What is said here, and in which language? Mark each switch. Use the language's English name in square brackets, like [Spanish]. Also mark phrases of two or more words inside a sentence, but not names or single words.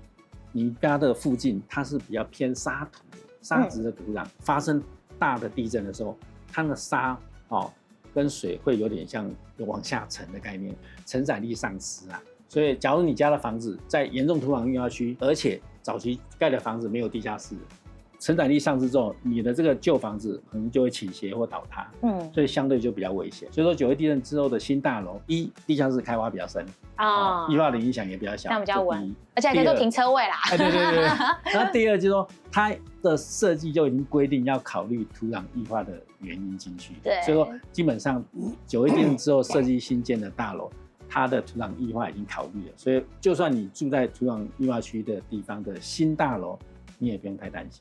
[Chinese] 你家的附近它是比較偏沙土、沙質的土壤，發生大的地震的時候，它的沙跟水會有點像往下沉的概念，承載力喪失啊。所以，假如你家的房子在嚴重土壤液化區，而且早期蓋的房子沒有地下室，承載力喪失之後，你的這個舊房子可能就會傾斜或倒塌，所以相对就比較危險。所以說921地震之後的新大樓，地下室開挖比較深液化的影響也比較小，那比較穩，而且還可以做停車位啦。對。然後第二就是說，它的設計就已經規定要考慮土壤液化的原因進去，所以說基本上921地震之後設計新建的大樓，它的土壤液化已經考慮了，所以就算你住在土壤液化區的地方的新大樓，你也不用太擔心。